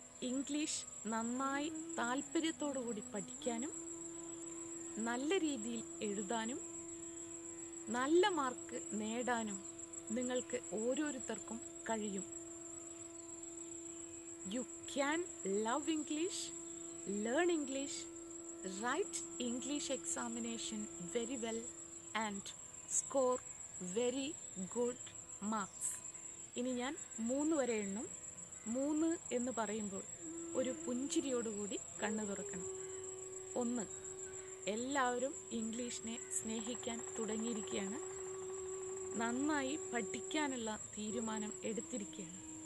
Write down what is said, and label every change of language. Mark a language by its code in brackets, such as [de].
[ml] English നന്നായി താല്പര്യത്തോടു കൂടി പഠിക്കാനും നല്ല രീതിയിൽ എഴുതാനും നല്ല മാർക്ക് നേടാനും നിങ്ങൾക്ക് ഓരോരുത്തർക്കും കഴിയും. [en] You can love English, learn English, write English examination very well and score very good marks. [ml] ഇനി ഞാൻ 3 വരെ എണ്ണും. 3 എന്ന് പറയുമ്പോൾ ഒരു പുഞ്ചിരിയോടുകൂടി കണ്ണു തുറക്കണം. 1. എല്ലാവരും ഇംഗ്ലീഷിനെ സ്നേഹിക്കാൻ തുടങ്ങിയിരിക്കുകയാണ്. നന്നായി പഠിക്കാനുള്ള തീരുമാനം എടുത്തിരിക്കുകയാണ്.